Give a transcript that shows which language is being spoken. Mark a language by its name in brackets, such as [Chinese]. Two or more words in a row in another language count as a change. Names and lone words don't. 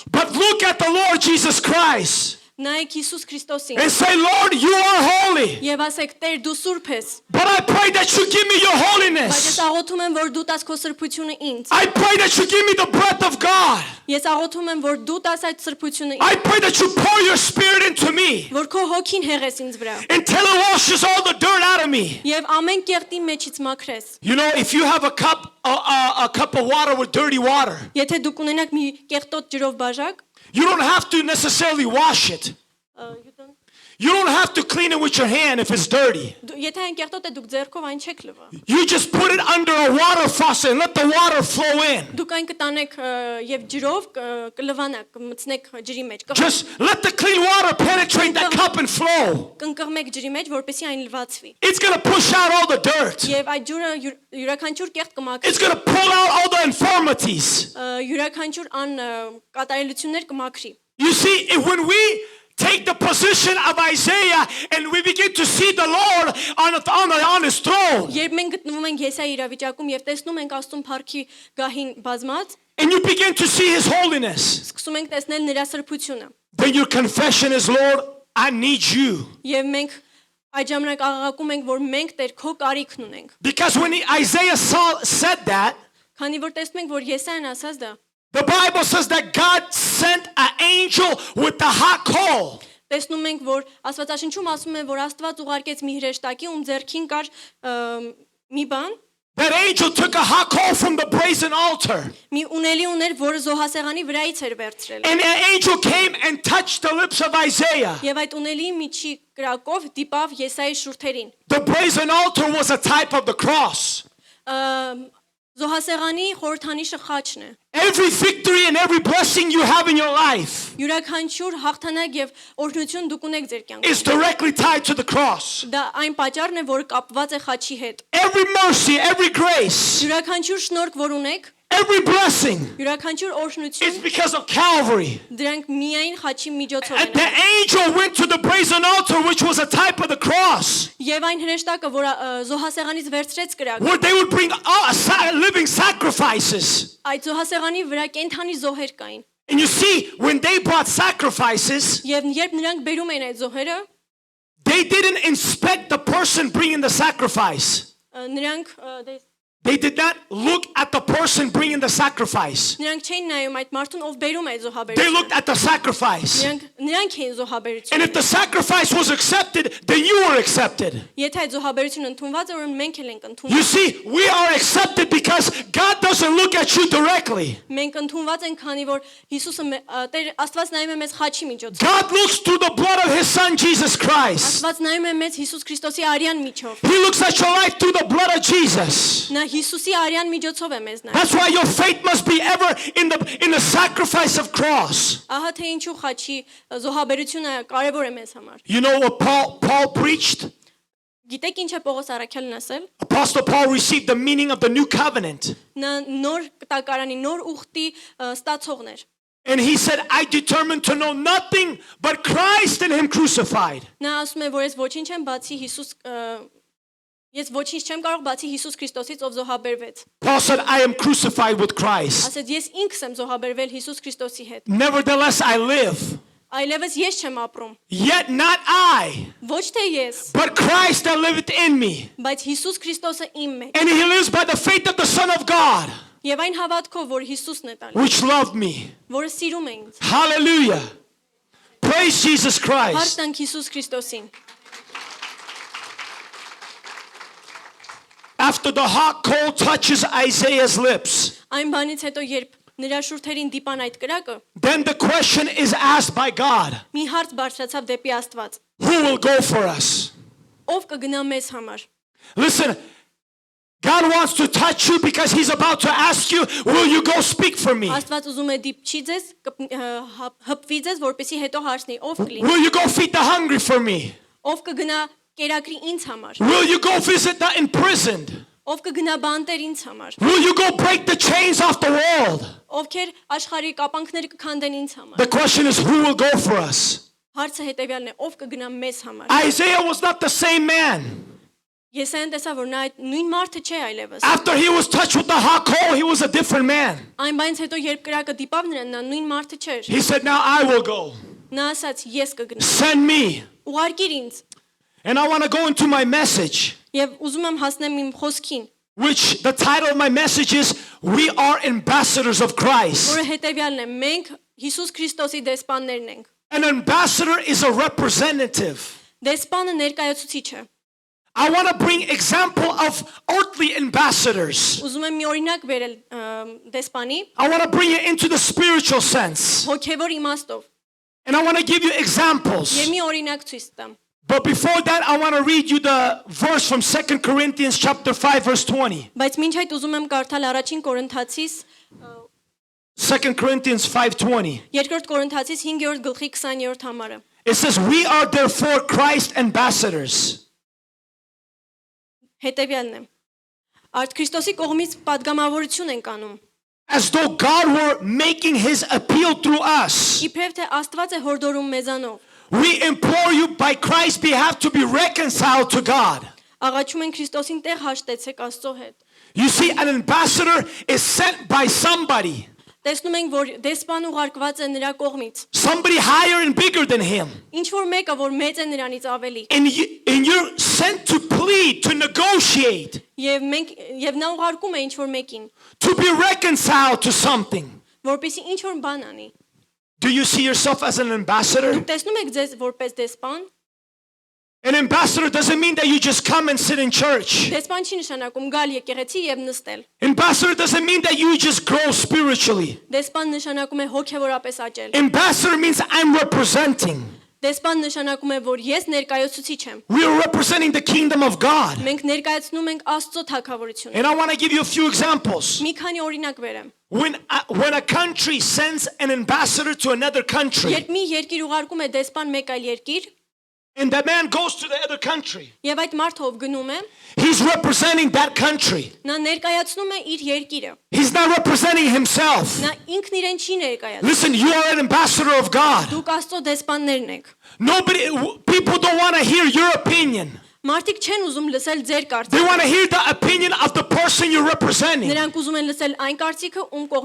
[English] But look at the Lord Jesus Christ [Armenian] Նայեք Հիսուս Քրիստոսին [English] and say, Lord, you are holy. [Armenian] եւ ասեք Տեր դու սուրբ ես։ [English] But I pray that you give me your [Armenian] Բայց ես [English] holiness. [Armenian] աղոթում եմ որ դու տաս քո սրբությունը ինձ։ [English] I pray that you give me the breath of God. [Armenian] Ես աղոթում եմ որ դու տաս այդ սրբությունը [English] I [Armenian] ինձ, [English] pray that you pour your spirit into me [Armenian] որ քո հոգին հեղես ինձ վրա [English] until it washes all the dirt out of me. [Armenian] եւ ամեն կեղտի մեջից մաքրես։ [English] You know, if you have a cup of water with dirty water, [Armenian] Եթե դուք ունենաք մի կեղտոտ ջրով բաժակ, [English] you don't have to necessarily wash it. You don't have to clean it with your hand if it's dirty. [Armenian] եթե այն կեղտոտ է դուք ձեռքով այն չեք լվա։ [English] You just put it under a water faucet and let the water flow in. [Armenian] Դուք այն կտանեք եւ ջրով կլվանաք, կմցնեք ջրի մեջ, [English] Just let the clean water penetrate that cup and flow. [Armenian] կընկղմեք ջրի մեջ, որպեսզի այն լվացվի։ [English] It's going to push out all the dirt. [Armenian] Եվ այդ ջուրը յուրաքանչյուր կեղտ կմաքրի, [English] It's going to pull out all the infirmities. [Armenian] յուրաքանչյուր կատարելություններ կմաքրի։ [English] You see, when we take the position of Isaiah and we begin to see the Lord on his throne, [Armenian] Երբ մենք գտնվում ենք Եսայի իրավիճակում եւ տեսնում ենք Աստծուն փառքի գահին բազմած, [English] and you begin to see his holiness, [Armenian] սկսում ենք տեսնել նրա սրբությունը։ [English] then your confession is, Lord, I need you. [Armenian] Եվ մենք այդ ժամանակ աղաղակում ենք, որ մենք Տեր քո կարիքն ունենք։ [English] Because when Isaiah said that, [Armenian] Քանի որ տեսնում ենք, որ Եսայան ասած դա, [English] the Bible says that God sent an angel with the hot coal. [Armenian] տեսնում ենք, որ Աստվածաշնչում ասում է, որ Աստված ուղարկեց մի հրեշտակի, ում ձեռքին կար մի բան, [English] That angel took a hot coal from the brazen altar. [Armenian] մի ունելի ուներ, որը զոհասեղանի վրայից էր վերցրել։ [English] And an angel came and touched the lips of Isaiah. [Armenian] Եվ այդ ունելի միջի կրակով դիպավ Եսայի շուրթերին։ [English] The brazen altar was a type of the cross. [Armenian] Զոհասեղանի խորհրդանիշը խաչն է։ [English] Every victory and every blessing you have in your life [Armenian] Յուրաքանչյուր հաղթանակ եւ օրհնություն դուք ունեք ձեր կյանքում։ [English] is directly tied to the cross. [Armenian] Դա այն պատճառն է, որը կապված է խաչի հետ։ [English] Every mercy, every grace, [Armenian] Յուրաքանչյուր շնորհք, որ ունեք, [English] Every blessing [Armenian] Յուրաքանչյուր [English] is [Armenian] օրհնություն [English] because of Calvary. [Armenian] դրանք միայն խաչի միջոցով [English] And [Armenian] են։ [English] the angel went to the brazen altar, which was a type of the cross, [Armenian] Եվ այն հրեշտակը, որ զոհասեղանից վերցրեց կրակ, [English] where they would bring living sacrifices. [Armenian] այդ զոհասեղանի վրա կենթանի զոհեր կային։ [English] And you see, when they brought sacrifices, [Armenian] Եվ երբ նրանք բերում էին այդ զոհերը, [English] they didn't inspect the person bringing the sacrifice. [Armenian] նրանք [English] They did not look at the person bringing the sacrifice. [Armenian] նրանք չէին նայում այդ մարդուն, ով բերում է այդ [English] They looked [Armenian] զոհաբերությունը։ [English] at the sacrifice. [Armenian] Նրանք էին [English] And [Armenian] զոհաբերությունը։ [English] if the sacrifice was accepted, then you were accepted. [Armenian] Եթե այդ զոհաբերությունը ընդունված է, ուրեմն մենք էլ ենք [English] You [Armenian] ընդունված։ [English] see, we are accepted because God doesn't look at you directly. [Armenian] Մենք ընդունված ենք, քանի որ Հիսուսը Տեր Աստված նայում է մեզ խաչի միջոցով։ [English] God looks through the blood of His Son, Jesus Christ. [Armenian] Աստված նայում է մեզ Հիսուս Քրիստոսի արյան միջով։ [English] He looks at your life through the blood of Jesus. [Armenian] Նա Հիսուսի արյան միջոցով է մեզ նայում։ [English] That's why your faith must be ever in the sacrifice of cross. [Armenian] Ահա թե ինչու խաչի զոհաբերությունը կարևոր է մեզ համար։ [English] You know what Paul preached? [Armenian] Գիտեք ինչ է Պողոս առաքյալն ասել։ [English] Apostle Paul received the meaning of the new covenant. [Armenian] Նա նոր տակարանի, նոր ուխտի ստացողն էր։ [English] And he said, I determined to know nothing but Christ and Him crucified. [Armenian] Նա ասում է, որ ես ոչինչ չեմ բացի Հիսուս ես ոչինչ չեմ կարող բացի Հիսուս Քրիստոսից, ով զոհաբերվեց։ [English] Paul said, I am crucified with Christ. [Armenian] Ասեց ես ինքս եմ զոհաբերվել Հիսուս Քրիստոսի հետ։ [English] Nevertheless, I live. [Armenian] Այլևս ես չեմ ապրում։ [English] Yet not I, [Armenian] Ոչ թե ես, [English] but Christ that liveth in me. [Armenian] բայց Հիսուս Քրիստոսը իմ մեջ։ [English] And He lives by the faith of the Son of God, [Armenian] Եվ այն հավատքով, որ Հիսուսն է տալիս, [English] which loved me. [Armenian] որը սիրում է ինձ։ [English] Hallelujah. Praise Jesus Christ. [Armenian] Հարց տանք Հիսուս Քրիստոսին։ [English] After the hot coal touches Isaiah's lips, [Armenian] Այն բանից հետո, երբ նրա շուրթերին դիպան այդ կրակը, [English] then the question is asked by God, [Armenian] մի հարց բարձրացավ դեպի Աստված. [English] who will go for us? [Armenian] Ով կգնա մեզ համար։ [English] Listen, God wants to touch you because He's about to ask you, will you go speak for me? [Armenian] Աստված ուզում է դիպչի ձեզ, հպվի ձեզ, որպեսզի հետո հարցնի, ով կլինի։ [English] Will you go feed the hungry for me? [Armenian] Ով կգնա կերակրի ինձ համար։ [English] Will you go visit the imprisoned? [Armenian] Ով կգնա բանտեր ինձ համար։ [English] Will you go break the chains off the world? [Armenian] Ովքեր աշխարհի կապանքները կքանդեն ինձ համար։ [English] The question is, who will go for us? [Armenian] Հարցը հետևյալն է, ով կգնա մեզ համար։ [English] Isaiah was not the same man. [Armenian] Եսայան տեսա, որ նա այդ նույն մարդը չէ այլևս։ [English] After he was touched with the hot coal, he was a different man. [Armenian] Այն բանից հետո երբ կրակը դիպավ նրան, նա նույն մարդը չէր։ [English] He said, now I will go. [Armenian] Նա ասաց, ես կգնամ։ [English] Send me. [Armenian] Ուղարկիր ինձ։ [English] And I want to go into my message, [Armenian] Եվ ուզում եմ հասնեմ իմ խոսքին, [English] which the title of my message is, We Are Ambassadors of Christ. [Armenian] որը հետևյալն է. Մենք Հիսուս Քրիստոսի դեսպաններն ենք։ [English] An ambassador is a representative. [Armenian] Դեսպանը ներկայացուցիչ է։ [English] I want to bring example of earthly ambassadors. [Armenian] Ուզում եմ մի օրինակ բերել դեսպանի, [English] I want to bring it into the spiritual sense. [Armenian] հոգևոր իմաստով։ [English] And I want to give you examples. [Armenian] Եվ մի օրինակ ցույց տամ։ [English] But before that, I want to read you the verse from 2 Corinthians chapter 5, verse 20. [Armenian] Բայց մինչ այդ ուզում եմ կարդալ առաջին Կորինթացիս [English] 2 Corinthians 5:20. [Armenian] երկրորդ Կորինթացիս 5-րդ գլխի 20-րդ համարը։ [English] It says, We are therefore Christ ambassadors. [Armenian] Հետևյալն է. Արդ Քրիստոսի կողմից падգամավորություն ենք անում։ [English] As though God were making His appeal through us. [Armenian] Իբրև թե Աստված է հորդորում մեզանով։ [English] We implore you by Christ's behalf to be reconciled to God. [Armenian] Աղաչում են Քրիստոսին տեղ հաշտեցեք Աստծո հետ։ [English] You see, an ambassador is sent by somebody. [Armenian] Տեսնում ենք, որ դեսպան ուղարկված է նրա կողմից։ [English] Somebody higher and bigger than him. [Armenian] Ինչ որ մեկը, որ մեծ է նրանից ավելի։ [English] And you're sent to plead, to negotiate, [Armenian] Եվ նա ուղարկում է ինչ որ մեկին, [English] to be reconciled to something. [Armenian] որպեսզի ինչ որ բան անի։ [English] Do you see yourself as an ambassador? [Armenian] Դուք տեսնում եք ձեզ որպես դեսպան։ [English] An ambassador doesn't mean that you just come and sit in church. [Armenian] Դեսպան չի նշանակում գալ եկեղեցի եւ նստել։ [English] Ambassador doesn't mean that you just grow spiritually. [Armenian] Դեսպան նշանակում է հոգեվորապես աճել։ [English] Ambassador means I'm representing. [Armenian] Դեսպան նշանակում է, որ ես ներկայացուցիչ եմ։ [English] We are representing the kingdom of God. [Armenian] Մենք ներկայացնում ենք Աստծո թագավորությունը։ [English] And I want to give you a few examples. [Armenian] Մի քանի օրինակ վերեմ։ [English] When a country sends an ambassador to another country, [Armenian] Երբ մի երկիր ուղարկում է դեսպան մեկ այլ երկիր, [English] and the man goes to the other country, [Armenian] եւ այդ մարդը ով գնում է, [English] he's representing that country. [Armenian] նա ներկայացնում է իր երկիրը։ [English] He's not representing himself. [Armenian] Նա ինքն իրեն չի ներկայացնում։ [English] Listen, you are an ambassador of God. [Armenian] Դուք Աստծո դեսպաններն եք։ [English] People don't want to hear your opinion. [Armenian] Մարդիկ չեն ուզում լսել ձեր [English] They [Armenian] կարծիքը։ [English] want to hear the opinion of the person you're representing. [Armenian] Նրանք ուզում են լսել այն կարծիքը, ում կողմից